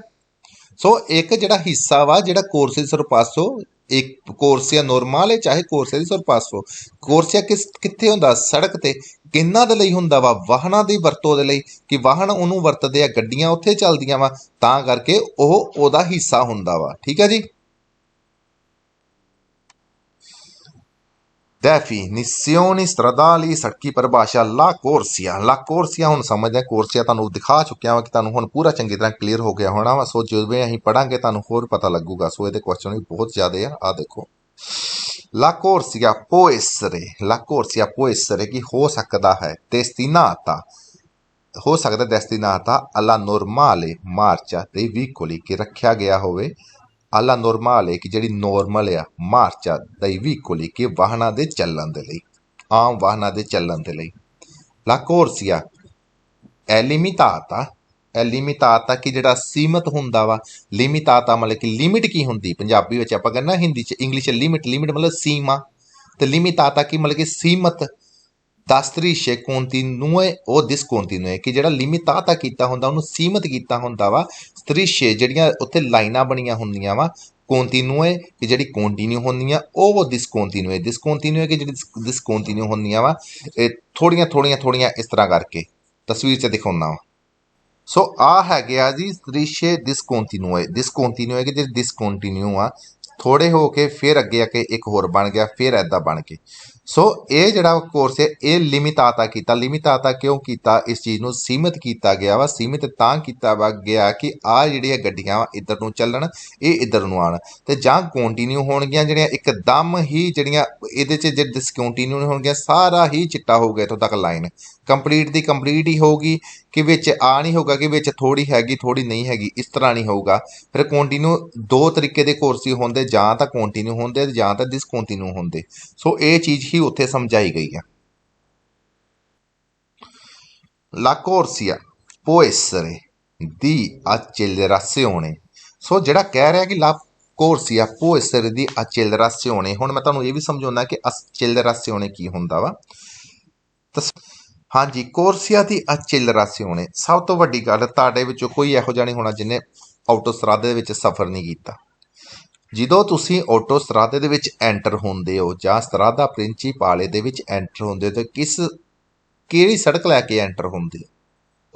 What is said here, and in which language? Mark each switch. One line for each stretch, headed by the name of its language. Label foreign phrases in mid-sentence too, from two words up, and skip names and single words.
Punjabi: ਸੋ ਇੱਕ ਜਿਹੜਾ ਹਿੱਸਾ ਵਾ ਜਿਹੜਾ
Italian: corsie sorpasso,
Punjabi: ਇੱਕ
Italian: corsia normale
Punjabi: ਹੈ ਚਾਹੇ
Italian: corsie di sorpasso,
Punjabi: ਕੋਰਸੀਆ ਕਿੱਥੇ ਹੁੰਦਾ, ਸੜਕ ਤੇ। ਕਿਹਨਾਂ ਦੇ ਲਈ ਹੁੰਦਾ ਵਾ, ਵਾਹਨਾਂ ਦੀ ਵਰਤੋਂ ਦੇ ਲਈ ਕਿ ਵਾਹਨ ਉਹਨੂੰ ਵਰਤਦੇ ਆ, ਗੱਡੀਆਂ ਉੱਥੇ ਚੱਲਦੀਆਂ ਵਾ, ਤਾਂ ਕਰਕੇ ਉਹ ਉਹਦਾ ਹਿੱਸਾ ਹੁੰਦਾ ਵਾ। ਠੀਕ ਹੈ ਜੀ।
Italian: definizioni stradali,
Punjabi: ਸੜਕੀ ਪਰਿਭਾਸ਼ਾ
Italian: la corsia
Punjabi: ਹੁਣ ਸਮਝਦੇ, ਕੋਰਸੀਆ ਤੁਹਾਨੂੰ ਦਿਖਾ ਚੁੱਕਿਆ ਵਾ ਕਿ ਤੁਹਾਨੂੰ ਹੁਣ ਪੂਰਾ ਚੰਗੀ ਤਰ੍ਹਾਂ ਕਲੀਅਰ ਹੋ ਗਿਆ ਹੋਣਾ ਵਾ। ਸੋ ਜਿਵੇਂ ਅਸੀਂ ਪੜਾਂਗੇ ਤੁਹਾਨੂੰ ਹੋਰ ਪਤਾ ਲੱਗੂਗਾ। ਸੋ ਇਹਦੇ ਕੁਐਸਚਨ ਵੀ ਬਹੁਤ ਜ਼ਿਆਦਾ ਆ। ਆਹ ਦੇਖੋ
Italian: la corsia può essere
Punjabi: ਕਿ ਹੋ ਸਕਦਾ ਹੈ destinata, ਹੋ ਸਕਦਾ
Italian: destinata alla normale marcia dei veicoli
Punjabi: ਕਿ ਰੱਖਿਆ ਗਿਆ ਹੋਵੇ
Italian: alla normale
Punjabi: ਕਿ ਜਿਹੜੀ ਨੋਰਮਲ ਆ
Italian: marcia dei veicoli
Punjabi: ਕਿ ਵਾਹਨਾਂ ਦੇ ਚੱਲਣ ਦੇ ਲਈ, ਆਮ ਵਾਹਨਾਂ ਦੇ ਚੱਲਣ ਦੇ ਲਈ।
Italian: la corsia è limitata
Punjabi: ਕਿ ਜਿਹੜਾ ਸੀਮਤ ਹੁੰਦਾ ਵਾ, ਲਿਮਿਟਾਤਾ ਮਤਲਬ ਕਿ ਲਿਮਿਟ ਕੀ ਹੁੰਦੀ ਪੰਜਾਬੀ ਵਿੱਚ ਆਪਾਂ ਕਹਿੰਦੇ, ਹਿੰਦੀ 'ਚ ਇੰਗਲਿਸ਼ ਲਿਮਿਟ ਮਤਲਬ ਸੀਮਾ, ਤੇ ਲਿਮਿਟਾਤਾ ਕੀ ਮਤਲਬ ਕਿ ਸੀਮਤ।
Italian: da strisce continue o discontinue
Punjabi: ਕਿ ਜਿਹੜਾ ਲਿਮਿਟਾਤਾ ਕੀਤਾ ਹੁੰਦਾ ਉਹਨੂੰ ਸੀਮਤ ਕੀਤਾ ਹੁੰਦਾ ਵਾ। strisce ਜਿਹੜੀਆਂ ਉੱਥੇ ਲਾਈਨਾਂ ਬਣੀਆਂ ਹੁੰਦੀਆਂ ਵਾ, continue ਕਿ ਜਿਹੜੀ ਕੰਟੀਨਿਊ ਹੁੰਦੀਆਂ, ਉਹ discontinue ਕਿ ਜਿਹੜੀ discontinue ਹੁੰਦੀਆਂ ਵਾ, ਇਹ ਥੋੜੀਆਂ ਇਸ ਤਰ੍ਹਾਂ ਕਰਕੇ ਤਸਵੀਰ 'ਚ ਦਿਖਾਉਣਾ ਵਾ। ਸੋ ਆ ਹੈਗੇ ਆ ਜੀ
Italian: strisce discontinue
Punjabi: ਕਿ ਜਿਹੜੀ discontinue ਆ, ਥੋੜੇ ਹੋ ਕੇ ਫਿਰ ਅੱਗੇ ਆ ਕੇ ਇੱਕ ਹੋਰ ਬਣ ਗਿਆ, ਫਿਰ ਐਦਾਂ ਬਣ ਕੇ। ਸੋ ਇਹ ਜਿਹੜਾ ਕੋਰਸ ਹੈ ਇਹ ਲਿਮਿਟਾਤਾ ਕੀਤਾ। ਲਿਮਿਟਾਤਾ ਕਿਉਂ ਕੀਤਾ? ਇਸ ਚੀਜ਼ ਨੂੰ ਸੀਮਿਤ ਕੀਤਾ ਗਿਆ ਵਾ। ਸੀਮਿਤ ਤਾਂ ਕੀਤਾ ਵਾ ਗਿਆ ਕਿ ਆ ਜਿਹੜੀਆਂ ਗੱਡੀਆਂ ਵਾ ਇੱਧਰ ਨੂੰ ਚੱਲਣ, ਇਹ ਇੱਧਰ ਨੂੰ ਆਉਣ, ਤੇ ਜਾਂ ਕੰਟੀਨਿਊ ਹੋਣਗੀਆਂ ਜਿਹੜੀਆਂ ਇੱਕਦਮ ਹੀ ਜਿਹੜੀਆਂ ਇਹਦੇ 'ਚ ਜੇ ਡਿਸਕੰਟੀਨਿਊ ਹੋਣਗੀਆਂ, ਸਾਰਾ ਹੀ ਚਿੱਟਾ ਹੋਊਗਾ ਇੱਥੋਂ ਤੱਕ ਲਾਈਨ ਕੰਪਲੀਟ ਦੀ ਕੰਪਲੀਟ ਹੀ ਹੋਊਗੀ। ਕਿ ਵਿੱਚ ਆ ਨਹੀਂ ਹੋਊਗਾ ਕਿ ਵਿੱਚ ਥੋੜੀ ਹੈਗੀ ਥੋੜੀ ਨਹੀਂ ਹੈਗੀ, ਇਸ ਤਰ੍ਹਾਂ ਨਹੀਂ ਹੋਊਗਾ। ਫਿਰ ਕੰਟੀਨਿਊ ਦੋ ਤਰੀਕੇ ਦੇ ਕੋਰਸ ਹੀ ਹੁੰਦੇ, ਜਾਂ ਤਾਂ ਕੰਟੀਨਿਊ ਹੁੰਦੇ ਜਾਂ ਤਾਂ ਡਿਸਕੰਟੀਨਿਊ ਹੁੰਦੇ। ਸੋ ਇਹ ਚੀਜ਼ ਹੀ ਉੱਥੇ ਸਮਝਾਈ ਗਈ ਹੈ।
Italian: La corsia può essere di accelerazione।
Punjabi: ਸੋ ਜਿਹੜਾ ਕਹਿ ਰਿਹਾ ਕਿ
Italian: la corsia può essere di accelerazione,
Punjabi: ਹੁਣ ਮੈਂ ਤੁਹਾਨੂੰ ਇਹ ਵੀ ਸਮਝਾਉਣਾ ਕਿ accelerazione ਕੀ ਹੁੰਦਾ ਵਾ। ਹਾਂਜੀ,
Italian: corsia di accelerazione
Punjabi: ਸਭ ਤੋਂ ਵੱਡੀ ਗੱਲ, ਤੁਹਾਡੇ ਵਿੱਚੋਂ ਕੋਈ ਇਹੋ ਜਿਹਾ ਨਹੀਂ ਹੋਣਾ ਜਿਹਨੇ ਆਟੋਸਟਰਾਦੇ ਦੇ ਵਿੱਚ ਸਫ਼ਰ ਨਹੀਂ ਕੀਤਾ। ਜਦੋਂ ਤੁਸੀਂ ਆਟੋਸਟਰਾਦੇ ਦੇ ਵਿੱਚ ਐਂਟਰ ਹੁੰਦੇ ਹੋ ਜਾਂ
Italian: strada principale
Punjabi: ਦੇ ਵਿੱਚ ਐਂਟਰ ਹੁੰਦੇ ਹੋ, ਤਾਂ ਕਿਹੜੀ ਸੜਕ ਲੈ ਕੇ ਐਂਟਰ ਹੁੰਦੇ ਹੋ?